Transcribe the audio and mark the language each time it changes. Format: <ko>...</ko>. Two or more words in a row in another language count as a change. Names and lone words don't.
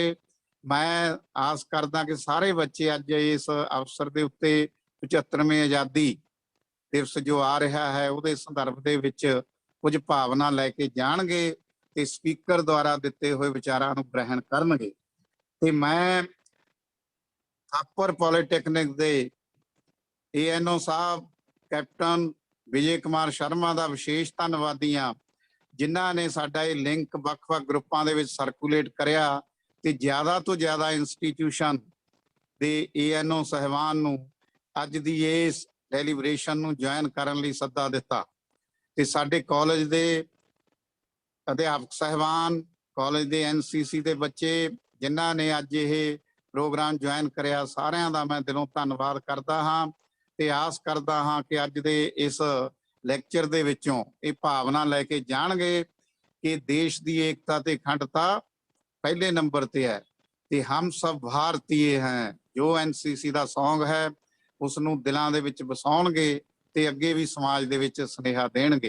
<pa>ਮੈਂ ਆਸ ਕਰਦਾ ਕਿ ਸਾਰੇ ਬੱਚੇ ਅੱਜ ਇਸ ਅਵਸਰ ਕੇ ਉੱਤੇ 75ਵੇਂ ਆਜ਼ਾਦੀ ਦਿਵਸ ਜੋ ਆ ਰਿਹਾ ਹੈ ਉਹਦੇ ਸੰਦਰਭ ਦੇ ਵਿੱਚ ਕੁਝ ਭਾਵਨਾ ਲੈਕੇ ਜਾਣਗੇ ਤੇ ਸਪੀਕਰ ਦੁਆਰਾ ਦਿੱਤੇ ਹੋਏ ਵਿਚਾਰਾਂ ਨੂੰ ਗ੍ਰਹਿਣ ਕਰਨਗੇ। ਤੇ ਮੈਂ ਥਾਪਰ ਪੌਲੀਟੈਕਨਿਕ ਦੇ ANO ਸਾਹਬ ਕੈਪਟਨ ਵਿਜੇ ਕੁਮਾਰ ਸ਼ਰਮਾ ਕਾ ਵਿਸ਼ੇਸ਼ ਧੰਨਵਾਦੀ ਹਾਂ, ਜਿਨ੍ਹਾਂ ਨੇ ਸਾਡਾ ਇਹ ਲਿੰਕ ਵੱਖ-ਵੱਖ ਗਰੁੱਪਾਂ ਦੇ ਵਿੱਚ ਸਰਕੂਲੇਟ ਕਰਿਆ ਤੇ ਜ਼ਿਆਦਾ ਤੋਂ ਜ਼ਿਆਦਾ ਇੰਸਟੀਟਿਊਸ਼ਨ ਦੇ ANO ਸਾਹਿਬਾਨ ਨੂੰ ਅੱਜ ਦੀ ਇਸ ਡੈਲੀਬਰੇਸ਼ਨ ਨੂੰ ਜੁਆਇਨ ਕਰਨ ਲਈ ਸੱਦਾ ਦਿੱਤਾ। ਤੇ ਸਾਡੇ ਕਾਲਜ ਦੇ ਅਧਿਆਪਕ ਸਾਹਿਬਾਨ, ਕਾਲਜ ਦੇ NCC ਦੇ ਬੱਚੇ ਜਿਨ੍ਹਾਂ ਨੇ ਅੱਜ ਇਹ ਪ੍ਰੋਗਰਾਮ ਜੁਆਇਨ ਕਰਿਆ, सारिਆਂ ਦਾ ਮੈਂ ਦਿਲੋਂ ਧੰਨਵਾਦ ਕਰਦਾ ਹਾਂ ਤੇ ਆਸ ਕਰਦਾ ਹਾਂ ਕਿ ਅੱਜ ਦੇ ਇਸ ਲੈਕਚਰ ਦੇ ਵਿੱਚੋਂ ਇਹ ਭਾਵਨਾ ਲੈ ਕੇ ਜਾਣਗੇ ਕਿ ਦੇਸ਼ ਦੀ ਏਕਤਾ ਤੇ ਅਖੰਡਤਾ ਪਹਿਲੇ ਨੰਬਰ ਤੇ ਹੈ ਤੇ</pa> <hi>हम सभ भारतीए है।</hi> <pa>ਜੋ NCC ਦਾ ਸੌਂਗ ਹੈ ਉਸ ਨੂੰ ਦਿਲਾਂ ਦੇ ਵਿੱਚ ਵਸਾਉਣਗੇ ਤੇ ਅੱਗੇ ਵੀ ਸਮਾਜ ਦੇ ਵਿੱਚ ਸੁਨੇਹਾ ਦੇਣਗੇ।</pa>